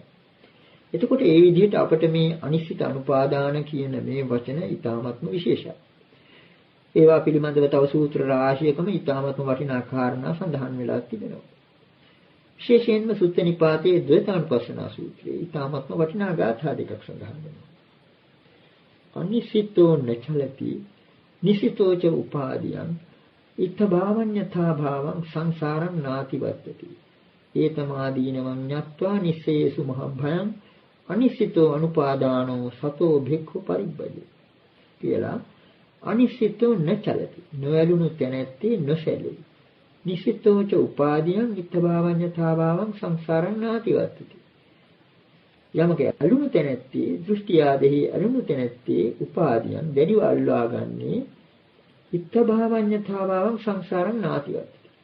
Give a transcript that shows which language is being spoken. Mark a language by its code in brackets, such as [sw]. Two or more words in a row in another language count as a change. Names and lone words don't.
[si] එතකොට ඒ විදිහට අපිට මේ අනිශ්චිත අනුපාදාන කියන මේ වචන ඊ타ත්ම විශේෂයි. ඒවා පිළිබඳව තව සූත්‍ර රාශියකම ඊ타ත්ම වටිනා කාරණා සඳහන් වෙලා තිබෙනවා. විශේෂයෙන්ම සුත්ත නිපාතයේ ද්වේතානුපස්සනා සූත්‍රයේ ඊ타ත්ම වටිනා ගාථා දෙකක් සඳහන් වෙනවා. [pi] අනිසිතෝ නචලති නිසිතෝච උපාදියං ඉත්තභාවඤ්ඤතා භාවං සංසාරං නාතිවත්තති. ඒතමාදීනවං ඤත්වා නිස්සේසු මහභයං අනිසිතෝ අනුපාදානෝ සතෝ භික්ඛු පරිබ්බජේ කියලා අනිසිතෝ නචලති [si] නොයලුණු තැනැත්තේ නොසැලෙයි. [pi] නිසිතෝච උපාදියං ඉත්තභාවඤ්ඤතා භාවං සංසාරං නාතිවත්තති. [si] යමක අලුණු තැනැත්තේ දෘෂ්ටි ආදෙහි අලුණු තැනැත්තේ උපාදියං දැඩිව අල්ලා ගන්නේ [pi] ඉත්තභාවඤ්ඤතා භාවං සංසාරං නාතිවත්තති.